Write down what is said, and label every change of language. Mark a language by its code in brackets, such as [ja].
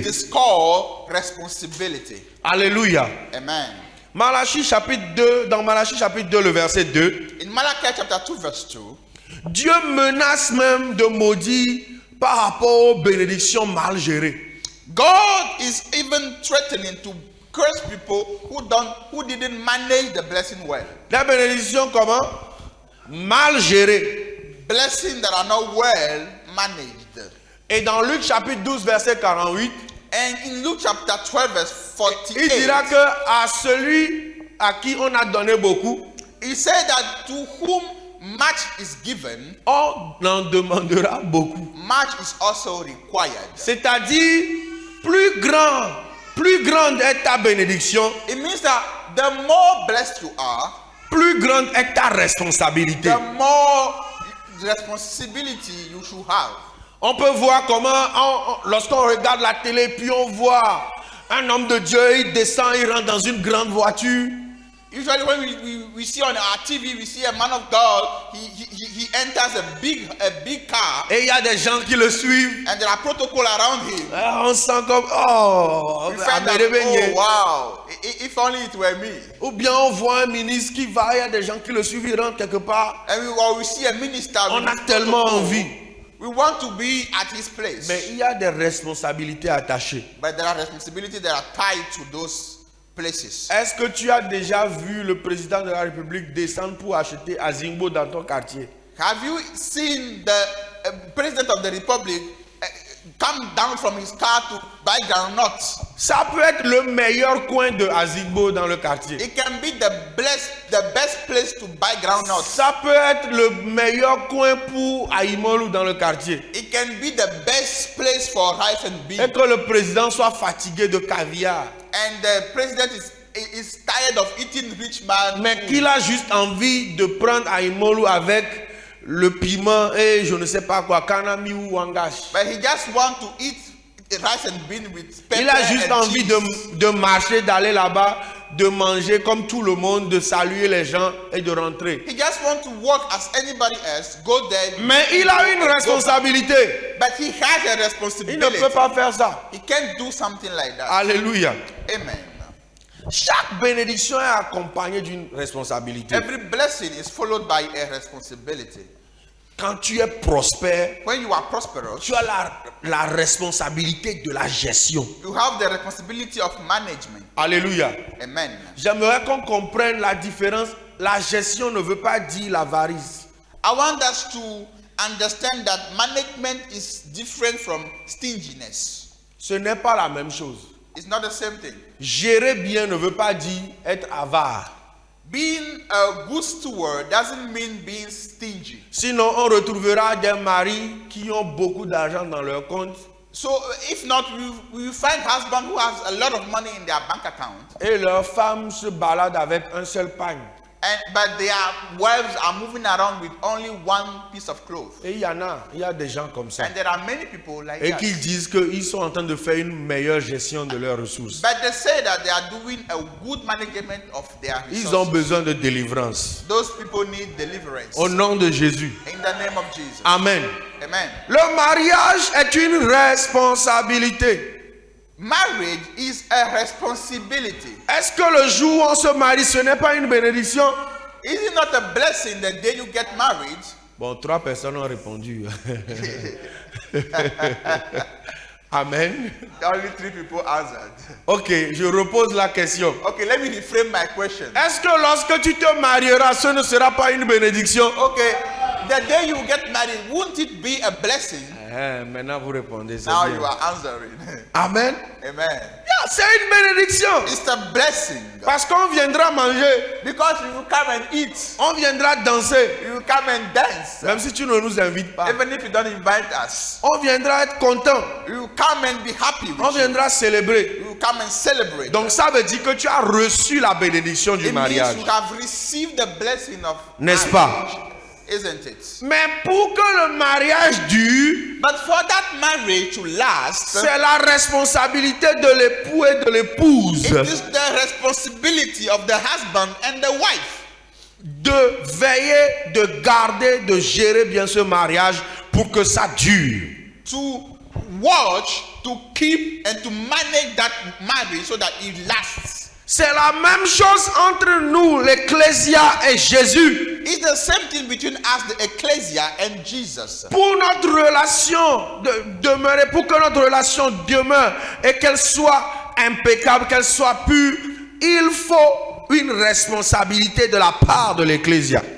[en] It is called responsibility. Alléluia. Amen. [fr] Malachie chapitre 2, dans Malachie chapitre 2, le verset 2, [en] In Malachi chapter 2 verse 2, [fr] Dieu menace même de maudire par rapport aux bénédictions mal gérées. [en] God is even threatening to curse people who didn't manage the blessing well. [fr] Les bénédictions comment? Mal gérées. [en] Blessings that are not well managed. [fr] Et dans Luc chapitre 12, verset 48, [en] And in Luke chapter 12 verse [fr] il dira [en] 48, [fr] que à celui à qui on a donné beaucoup, [en] he said that to whom much is given, [fr] on en demandera beaucoup. [en] much is also required. [fr] C'est-à-dire, plus grande est ta bénédiction, [en] It means that the more blessed you are, [fr] plus grande est ta responsabilité. [en] the more responsibility you should have. [fr] On peut voir comment, lorsqu'on regarde la télé, puis on voit un homme de Dieu, il descend, il rentre dans une grande voiture. [en] Usually when we see on our TV, we see a man of God, he enters a big car. [fr] Et il y a des gens qui le suivent. [en] And there are protocol around him. [fr] On sent comme, oh, [en] We find that, oh wow, if only it were me. [fr] Ou bien on voit un ministre qui va, il y a des gens qui le suivent, ils rentrent quelque part. [en] And we see a minister. [fr] On a tellement envie. [en] We want to be at his place. [fr] Mais il y a des responsabilités attachées. [en] But there are responsibilities that are tied to those places. [fr] Est-ce que tu as déjà vu le président de la République descendre pour acheter Azingbo dans ton quartier? [en] Have you seen the president of the republic come down from his car to buy groundnuts? [fr] Ça peut être le meilleur coin de Azingbo dans le quartier. [en] It can be the best place to buy groundnuts. [fr] Ça peut être le meilleur coin pour Aïmolou dans le quartier. [en] It can be the best place for rice and beans. [fr] Et que le président soit fatigué de caviar. [en] And the president is tired of eating rich man. [fr] Mais qu'il a juste envie de prendre Aïmolou avec le piment et je ne sais pas quoi, kanami ou wangash. [en] But he just want to eat rice and beans with pepper. [fr] Il a juste [en] and [fr] envie [en] cheese. [fr] de marcher, d'aller là-bas, de manger comme tout le monde, de saluer les gens et de rentrer. [en] He just want to work as anybody else, go there. [fr] Mais il a une responsabilité. [en] But he has a [fr] Il ne [en] responsibility. [fr] peut pas faire ça. [en] He can't do something like that. Alléluia. Amen. [fr] Chaque bénédiction est accompagnée d'une responsabilité. [en] Every blessing is followed by a responsibility. [fr] Quand tu es prospère, [en] When you are prosperous, [fr] tu as la responsabilité de la gestion. [en] you have the responsibility of management. Alléluia. Amen. [fr] J'aimerais qu'on comprenne la différence. La gestion ne veut pas dire l'avarice. [en] I want us to understand that management is different from stinginess. [fr] Ce n'est pas la même chose. [en] It's not the same thing. [fr] Gérer bien ne veut pas dire être avare. [en] Being a good steward doesn't mean being stingy. [fr] Sinon, on retrouvera des maris qui ont beaucoup d'argent dans leur compte [en] So if not, we will find husband who has a lot of money in their bank account, [fr] et leurs femmes se baladent avec un seul pagne. [en] but their wives are moving around with only one piece of cloth. [fr] Et il y a des gens comme ça. [en] And there are many people like [fr] Et [en] that. [fr] qu'ils disent qu'ils sont en train de faire une meilleure gestion de leurs ressources. [en] But they say that they are doing a good management of their resources. [fr] Ils ont besoin de délivrance. [en] Those people need deliverance. [fr] Au nom de Jésus. [en] In the name of Jesus. Amen. Amen. [fr] Le mariage est une responsabilité. [en] Marriage is a responsibility. [fr] Est-ce que le jour où on se marie, ce n'est pas une bénédiction? [en] Is it not a blessing the day you get married? [fr] Bon, 3 personnes ont répondu. Amen. [en] Only 3 people answered. [fr] Ok, je repose la question. [en] Okay, let me reframe my question. [fr] Est-ce que lorsque tu te marieras, ce ne sera pas une bénédiction? [en] Okay, the day you get married, won't it be a blessing? [fr] Maintenant vous répondez. C'est [en] Now [fr] bien. [en] you are answering. Amen. Amen. [fr] Yeah, c'est une bénédiction. [en] It's a blessing. [fr] Parce qu'on viendra manger, [en] Because you will come and eat. [fr] on viendra danser. [en] You will come and dance. [fr] Même si tu ne nous invites pas, [en] Even if you don't invite us. [fr] on viendra être content. [en] You will come and be happy with [fr] On [en] you. [fr] viendra célébrer. [en] You will come and celebrate. [fr] Donc ça veut dire que tu as reçu la bénédiction du [en] It means [fr] mariage. [en] you have received the blessing of [fr] N'est-ce pas? [en] marriage, isn't it? [fr] Mais pour que le mariage dure, [en] But for that marriage to last, [fr] c'est la responsabilité de l'époux et de l'épouse [en] it is the responsibility of the husband and the wife [fr] de veiller, de garder, de gérer bien ce mariage pour que ça dure. [en] to watch, to keep, and to manage that marriage so that it lasts. [fr] C'est la même chose entre nous, l'Ecclésia et Jésus. [en] It's the same thing between us, the ecclesia, and Jesus. [fr] Pour notre relation demeurer, pour que notre relation demeure et qu'elle soit impeccable, qu'elle soit pure, il faut une responsabilité de la part de l'Ecclésia.